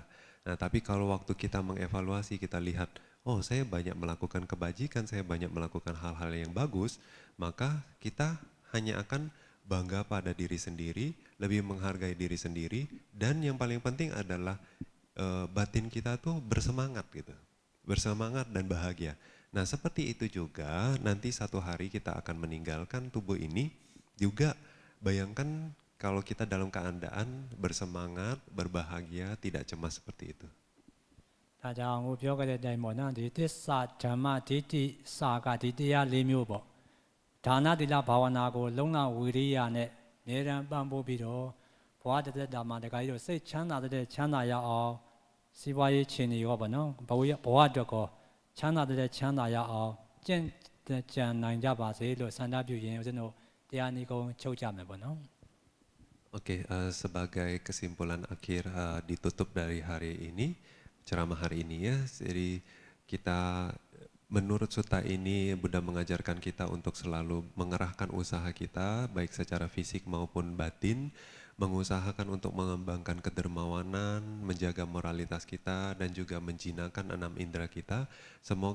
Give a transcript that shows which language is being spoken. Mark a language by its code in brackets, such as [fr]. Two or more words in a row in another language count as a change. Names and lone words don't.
[id] Nah, tapi kalau waktu kita mengevaluasi, kita lihat, oh saya banyak melakukan kebajikan, saya banyak melakukan hal-hal yang bagus, maka kita hanya akan bangga pada diri sendiri, lebih menghargai diri sendiri, dan yang paling penting adalah batin kita tuh bersemangat gitu, bersemangat dan bahagia. Nah seperti itu juga nanti satu hari kita akan meninggalkan tubuh ini, juga bayangkan kalau kita dalam keadaan bersemangat, berbahagia, tidak cemas seperti itu. [my] ဒါကြောင့်ကိုပြောခဲ့တဲ့အတိုင်းပေါ့နော်ဒီသစ္စာဓမ္မဒိဋ္ဌိစာကဒီတရား၄မျိုးပေါ့ဒါနသီလဘာဝနာကိုလုံလဝိရိယနဲ့အမြဲတမ်းပံ့ပိုးပြီးတော့ဘဝတစ်သက်တာမှာတခါကြီးတော့စိတ်ချမ်းသာတဲ့ချမ်းသာရအောင်စီးပွားရေးခြေနေရောပေါ့နော်ဘဝအတွက်ကောချမ်းသာတဲ့ချမ်းသာရအောင်ကျင့်ကြံနိုင်ကြပါစေလို့ဆန္ဒပြုရင်ဦးဇင်းတို့တရားနိဂုံးချုပ်ကြမယ်ပေါ့နော် [id] Oke, sebagai kesimpulan akhir ditutup dari hari ini, ceramah hari ini ya, jadi kita menurut sutta ini Buddha mengajarkan kita untuk selalu mengerahkan usaha kita, baik secara fisik maupun batin, mengusahakan untuk mengembangkan kedermawanan, menjaga moralitas kita, dan juga menjinakkan 6 indera kita.